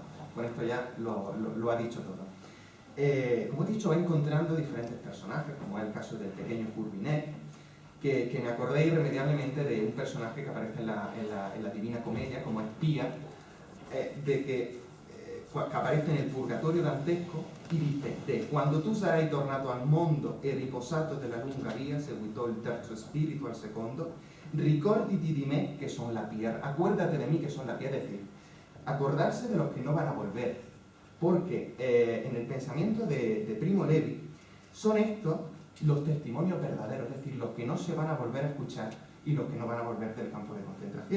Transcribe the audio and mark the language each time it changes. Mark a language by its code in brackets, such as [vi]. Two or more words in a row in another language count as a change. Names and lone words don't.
[es] Con esto ya lo ha dicho todo. Como he dicho, va encontrando diferentes personajes, como es el caso del pequeño Hurbinek, que me acordé irremediablemente de un personaje que aparece en la Divina Comedia como espía, que aparece en el Purgatorio dantesco y dice: [it] quando tu sarai tornato al mondo e riposato della lunga via, seguitò il terzo spirito al secondo, ricorditi di me que son la pia, [es] acuérdate de mí que son la pia, es decir, acordarse de los que no van a volver, porque en el pensamiento de Primo Levi son estos los testimonios verdaderos, es decir, los que no se van a volver a escuchar y los que no van a volver del campo de concentración.